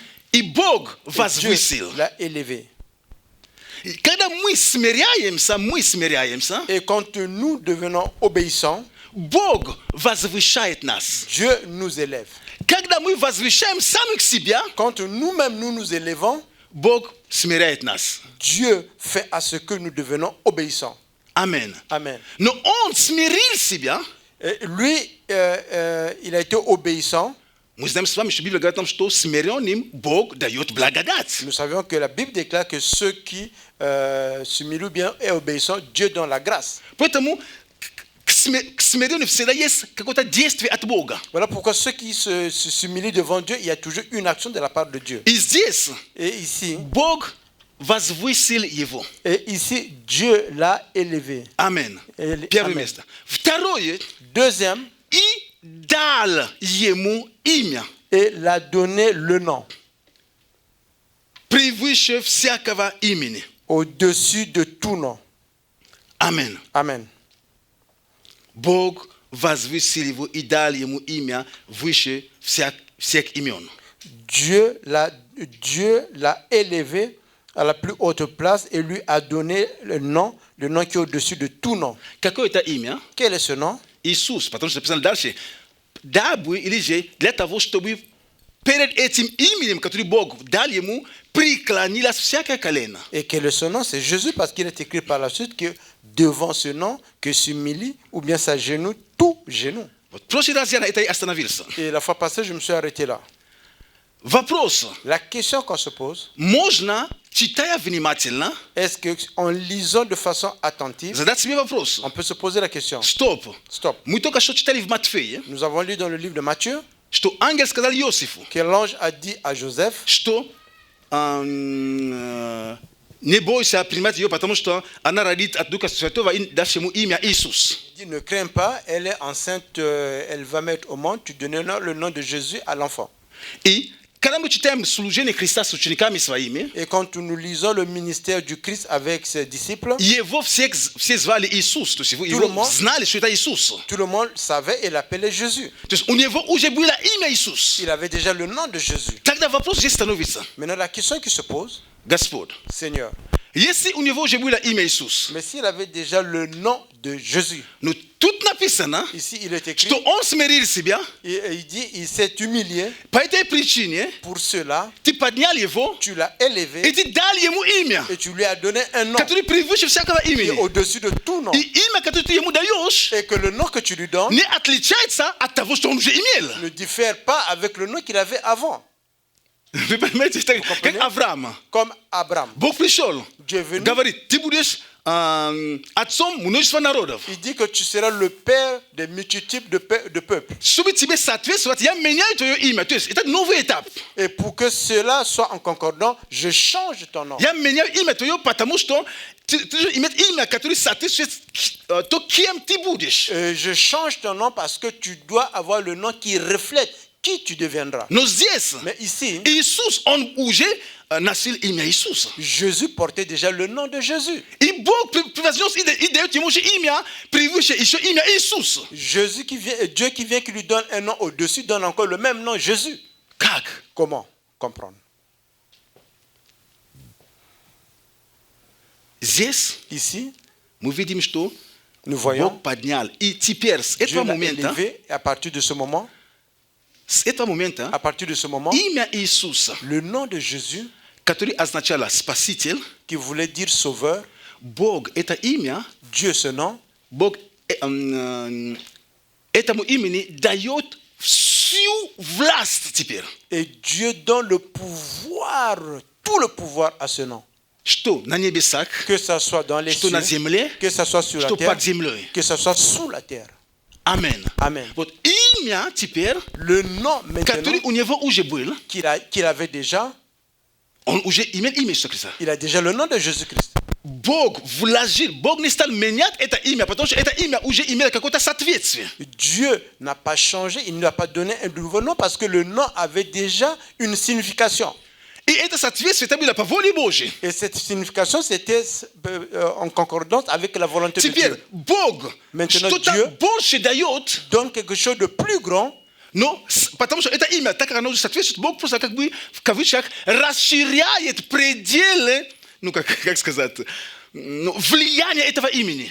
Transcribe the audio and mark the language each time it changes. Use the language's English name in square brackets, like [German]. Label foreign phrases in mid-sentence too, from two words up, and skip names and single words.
[French] et Bog Et va Dieu [Russian] zvuisil. [French] l'a élevé. [Russian] Когда мы смиряемся, [French] Et quand nous devenons obéissants, [Russian] Бог возвышает нас. [French] Dieu nous élève. [Russian] Когда мы возвышаем самих себя, [French] Quand nous-mêmes nous nous élevons, [Russian] Бог смиряет нас. [French] Dieu fait à ce que nous devenons obéissants. [Russian] Amen. [French] Amen. [Russian] Но Он смирил себя. [French] Et lui, il a été obéissant. [Russian] Мы знаем с вами, что Библия говорит нам, что смиренным Бог дает благодать. [French] Nous savions que la Bible déclare que ceux qui s'humilient bien et obéissants, Dieu donne la grâce. [Russian] Поэтому к смирению всегда есть какое-то действие от Бога. [French] Voilà pourquoi ceux qui s'humilient devant Dieu, il y a toujours une action de la part de Dieu. [Russian] И здесь [French] Et ici, [Russian] Бог возвысил его. [French] Dieu l'a élevé. [Russian] Амен. [French] Amen. [Russian] Первое место. Второе. [French] Deuxième, [Russian] И дал ему имя, [French] et l'a donné le nom [Russian] превыше всякого имени. [French] au-dessus de tout nom. [Russian] Амен. [French] Amen. [Russian] Бог возвысил его и дал ему имя выше всех имен. [French] Dieu l'a élevé à la plus haute place et lui a donné le nom qui est au-dessus de tout nom. [Russian] Какое это имя? [French] Quel est ce nom? [Russian] Иисус. Потому что написано дальше. Дабы или же для того, чтобы перед этим именем, которое Бог дал ему, преклонилось всякое колено. [French] Et quel est ce nom? C'est Jésus, parce qu'il est écrit par la suite que devant ce nom que s'humilie ou bien s'agenouille tout genou. [Russian] Вот в прошлый раз я на этой остановился. [French] Et la fois passée, je me suis arrêté là. [Russian] Вопрос. [French] La question qu'on se pose, [Russian] Можно, читая внимательно, [French] est-ce qu'en lisant de façon attentive, [Russian] задать себе вопрос. [French] on peut se poser la question? [Russian] Стоп. [French] Stop. [Russian] Мы только что читали в Матфея, [French] Nous avons lu dans le livre de Matthieu [Russian] что ангел сказал Иосифу, [French] que l'ange a dit à Joseph, [Russian] что не бойся принимать ее, потому что она родит от Духа Святого и дашь ему имя Иисус. [French] il dit, ne crains pas, elle est enceinte, elle va mettre au monde, tu donneras le nom de Jésus à l'enfant. [Russian] И когда мы читаем служение Христа с учениками своими, [French] Et quand nous lisons le ministère du Christ avec ses disciples, [Russian] его все звали Иисус, то есть его знали, что это Иисус. [French] tout le monde savait et l'appelait Jésus. [Russian] То есть у него уже было имя Иисус. [French] Il avait déjà le nom de Jésus. [Russian] Тогда вопрос здесь становится. [French] Maintenant, la question qui se pose, [Russian] Господь, [French] Seigneur, [Russian] если у него уже было имя Иисус, [French] mais s'il avait déjà le nom de Jésus, [Russian] но тут написано, [French] ici il est écrit, [Russian] что он смирил себя, [French] il dit, il s'est humilié, [Russian] по этой причине [French] pour cela, [Russian] ты поднял его, [French] tu l'as [Russian] и [French] élevé [Russian] ты дал ему имя, [French] et tu lui as donné un nom [Russian] которое превыше всякого [French] qui est [Russian] имени. [French] au-dessus de tout nom. [Russian] И имя, которое ты ему даешь, [French] Et que le nom que tu lui donnes [Russian] не отличается от того, что он уже имел. [French] ne diffère pas avec le nom qu'il avait avant. [Russian] Вы понимаете, это как Авраам. [French] Comme Abraham. [Russian] Бог пришел, [French] Dieu est venu, [Russian] говорит, ты будешь отцом множества народов. [French] il dit que tu seras le père des multitudes de peuples. [Russian] Чтобы тебе соответствовать, я меняю твое имя. То есть это новый этап. [French] Et pour que cela soit en concordant, je change ton nom. [Russian] Я меняю имя твое, потому что ты должен иметь имя, которое соответствует то, кем ты будешь. [French] Je change ton nom parce que tu dois avoir le nom qui reflète qui tu deviendras. [Russian] Но здесь [French] Mais ici, [Russian] Иисус, он уже носил имя Иисуса. [French] Jésus portait déjà le nom de Jésus. [Russian] И Бог превознес и дает ему же имя, превыше еще имя Иисус. [French] Jésus qui vient, Dieu qui vient, qui lui donne un nom au-dessus, donne encore le même nom, Jésus. [Russian] Как? [French] Comment comprendre? [Russian] Здесь [French] Ici, [Russian] мы видим, что [French] nous voyons [Russian] Бог поднял. И теперь с [French] Dieu [Russian] этого [French] l'a [Russian] момента, [French] élevé, et à partir de ce moment, [Russian] имя Иисуса, [French] le nom de Jésus, [Russian] который означало Спаситель, [French] qui voulait dire sauveur, [Russian] Бог это имя, [French] Dieu ce nom, [Russian] Бог этому имени дает всю власть теперь. [French] et Dieu donne le pouvoir, tout le pouvoir à ce nom. [Russian] Что на небесах, [French] Que ça soit dans les [Russian] что [French] cieux, [Russian] на земле, [French] que ça soit sur la [Russian] что [French] terre, [Russian] под землей. [French] que ça soit sous la terre. [Russian] Амен. [French] Amen. [Russian] Вот имя теперь, [French] Le nom maintenant [Russian] который у него уже был, [French] qu'il avait déjà, [Russian] он уже имел имя Иисуса Христа. [French] il a déjà le nom de Jésus-Christ. [Russian] Бог вложил, Бог не стал менять это имя, потому что это имя уже имело какое-то соответствие. [French] Dieu n'a pas changé, il ne lui a pas donné un nouveau nom parce que le nom avait déjà une signification. [Russian] И это соответствие это было по воле Божьей. [French] Et cette signification, c'était en concordance avec la volonté de [Russian] Теперь [French] Dieu. [Russian] Бог [French] Maintenant, [Russian] что-то [French] Dieu [Russian] больше дает, [French] donne quelque chose de plus grand, [Russian] но потому что это имя, так как оно уже соответствует, Бог просто как бы в кавычках расширяет пределы, ну как сказать, ну, влияния этого имени.